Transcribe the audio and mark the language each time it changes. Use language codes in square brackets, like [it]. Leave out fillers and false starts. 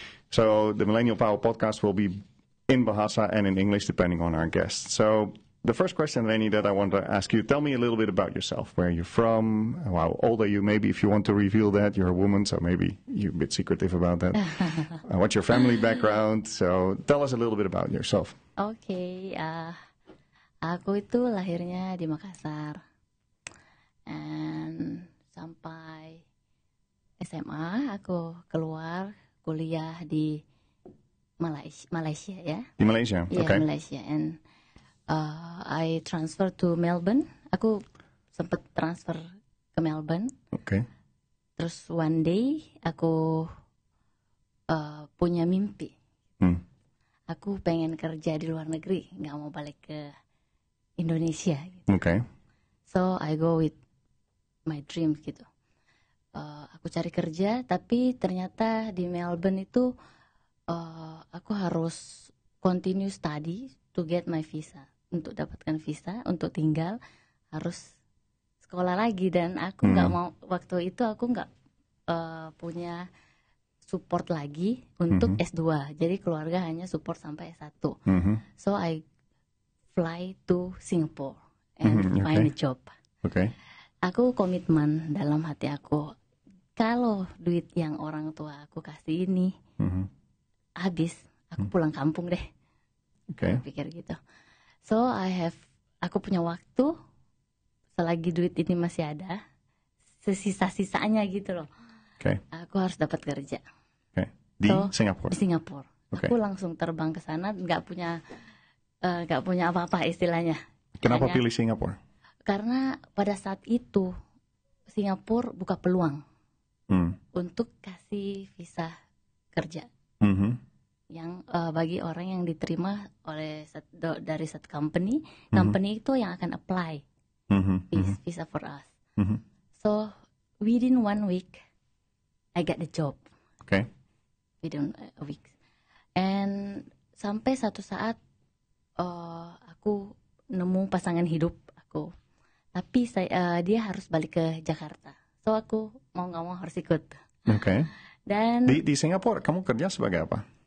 [en] So the Millennial Power Podcast will be in Bahasa and in English, depending on our guests. So the first question, Reni, that I want to ask you, tell me a little bit about yourself. Where you're from, how old are you? Maybe if you want to reveal that, you're a woman, so maybe you're a bit secretive about that. What's your family background? So tell us a little bit about yourself. [id] Oke, aku itu lahirnya di Makassar. And sampai SMA aku keluar kuliah di Malaysia ya. Di Malaysia? [en] Yeah, Okay. [id] Malaysia. [en] And I transfer to Melbourne. [id] Aku sempat transfer ke Melbourne. [en] Okay. [id] Terus one day aku punya mimpi. Aku pengen kerja di luar negeri, nggak mau balik ke Indonesia. Gitu. [en] Okay. So I go with my dreams [id] gitu. Aku cari kerja, tapi ternyata di Melbourne itu aku harus [en] continue study to get my visa. [id] Untuk dapatkan visa, untuk tinggal harus sekolah lagi. Dan aku nggak mau, waktu itu aku nggak punya support lagi untuk S2. Jadi keluarga hanya support sampai S1. [en] So I fly to Singapore and find a job. Okay. [id] Aku komitmen dalam hati aku, kalau duit yang orang tua aku kasih ini habis, aku pulang kampung deh. [en] Okay. [id] Aku pikir gitu. So aku punya waktu, selagi duit ini masih ada, sesisa-sisanya gitu loh. [en] Okay. [id] Aku harus dapat kerja. Okay. Di Singapura? Di Singapura. [en] Okay. [id] Aku langsung terbang ke sana, nggak punya apa-apa istilahnya. Kenapa pilih Singapura? Karena pada saat itu Singapura buka peluang untuk kasih visa kerja yang bagi orang yang diterima oleh dari satu company itu yang akan apply visa [en] for us. So within 1 week I get the job. Okay. Within a week. [id] And sampai satu saat aku nemu pasangan hidup aku. Tapi dia harus balik ke Jakarta. So aku mau nggak mau harus ikut. [en] Okay. [id] Dan di Singapura kamu kerja sebagai apa?